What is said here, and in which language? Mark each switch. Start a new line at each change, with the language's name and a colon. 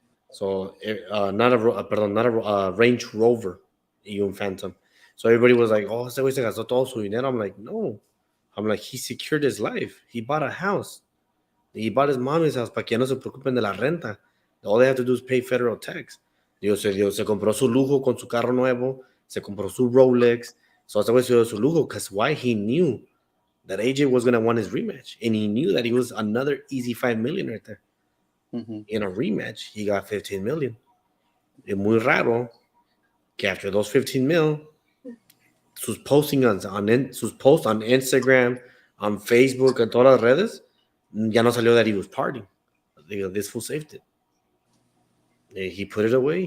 English: So not a Range Rover, y un Phantom. So everybody was like, oh, ese güey se gastó todo su dinero. I'm like, no. I'm like, he secured his life. He bought a house. He bought his mommy's house
Spanish: para que ya no se preocupen de la renta.
English: All they have to do is pay federal tax.
Spanish: Dios, se compró su lujo con su carro nuevo. Se compró su Rolex. So ese güey se dio su lujo.
English: Because why? He knew that AJ was going to want his rematch. And he knew that he was another easy 5 million right there. In a rematch, he got 15 million.
Spanish: Es muy raro que
English: after those 15 mil, sus posts on Instagram, on Facebook, and
Spanish: todas las redes, ya no salió
English: that he was partying. This fool saved it. He put it away.